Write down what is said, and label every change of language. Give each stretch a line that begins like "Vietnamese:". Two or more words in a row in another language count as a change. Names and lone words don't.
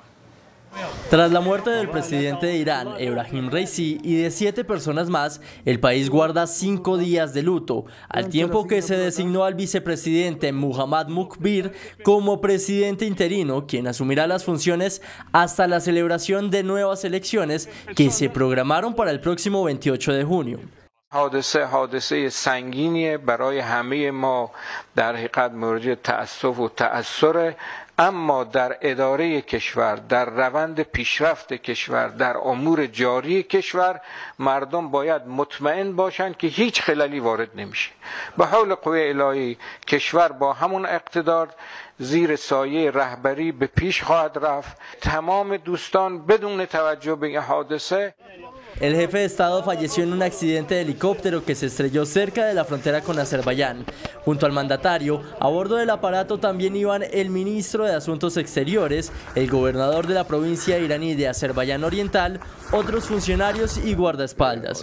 Spanish: Tras la muerte del presidente de Irán, Ebrahim Raisi, y de 7 personas más, el país guarda 5 días de luto, al tiempo que se designó al vicepresidente Muhammad Mukbir como presidente interino, quien asumirá las funciones hasta la celebración de nuevas elecciones que se programaron para el próximo 28 de junio.
Persian: حادثه سنگینی برای همه ما در حقیقت مورد تأسف و تأثر، اما در اداره کشور، در روند پیشرفت کشور، در امور جاری کشور مردم باید مطمئن باشند که هیچ خلالی وارد نمیشه. به حول قوه الهی کشور با همون اقتدار زیر سایه رهبری به پیش خواهد رفت. تمام دوستان بدون توجه به این حادثه
Spanish: el jefe de Estado falleció en un accidente de helicóptero que se estrelló cerca de la frontera con Azerbaiyán. Junto al mandatario, a bordo del aparato también iban el ministro de Asuntos Exteriores, el gobernador de la provincia iraní de Azerbaiyán Oriental, otros funcionarios y guardaespaldas.